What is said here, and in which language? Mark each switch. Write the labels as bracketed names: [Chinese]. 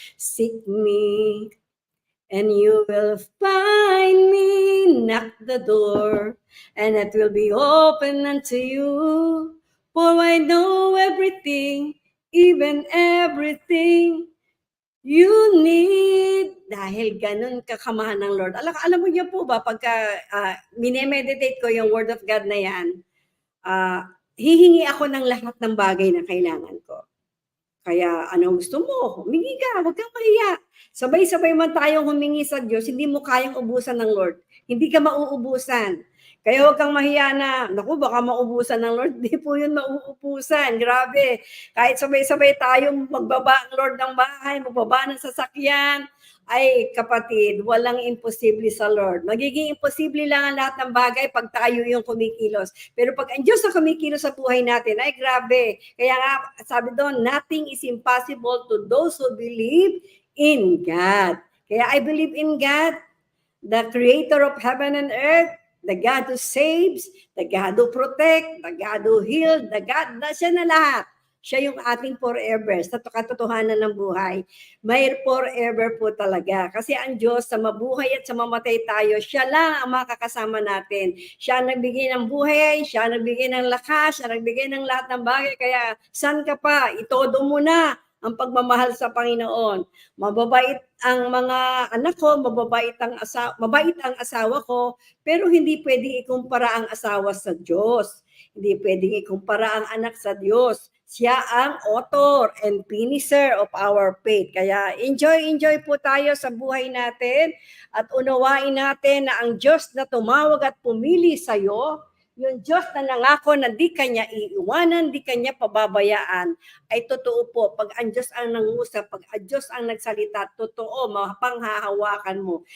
[English] Seek me and you will find me. Knock the door and it will be open unto you. For I know everything, even everything you need. [Filipino] Dahil ganun kakamahan ng Lord. Alam mo niyo po ba, pagka minemeditate ko yung Word of God na yan, hihingi ako ng lahat ng bagay na kailangan ko. Kaya anong gusto mo? Humingi ka, huwag kang mahiya. Sabay-sabay man tayong humingi sa Diyos, hindi mo kayang ubusan ng Lord. Hindi ka mauubusan. Kaya huwag kang mahiya na, naku, baka maubusan ng Lord. Hindi po yun mauubusan. Grabe. Kahit sabay-sabay tayong magbaba ang Lord ng bahay, magbaba ng sasakyan, ay kapatid, walang imposible sa Lord. Magiging imposible lang ang lahat ng bagay pag tayo yung kumikilos. Pero pag ang Diyos na kumikilos sa buhay natin, ay grabe. Kaya nga, sabi doon, [English] nothing is impossible to those who believe in God. Kaya I believe in God, the creator of heaven and earth, the God who saves, the God who protect, the God who heals, the God [Filipino] na siya na lahat. Siya yung ating forever, sa katotohanan ng buhay. May forever po talaga. Kasi ang Diyos, sa mabuhay at sa mamatay tayo, siya lang ang makakasama natin. Siya ang nagbigay ng buhay, siya ang nagbigay ng lakas, siya ang nagbigay ng lahat ng bagay. Kaya, saan ka pa? Itodo mo na ang pagmamahal sa Panginoon. Mababait ang mga anak ko, mabait ang asawa ko, pero hindi pwedeng ikumpara ang asawa sa Diyos. Hindi pwedeng ikumpara ang anak sa Diyos. Siya ang [English] author and finisher of our faith. [Filipino] Kaya enjoy po tayo sa buhay natin at unawain natin na ang Diyos na tumawag at pumili sa iyo, yung Diyos na nangako na di kanya iiwanan, di kanya pababayaan, ay totoo po. Pag ang Diyos ang nangusap, pag ang Diyos ang nagsalita, totoo, mapanghahawakan mo.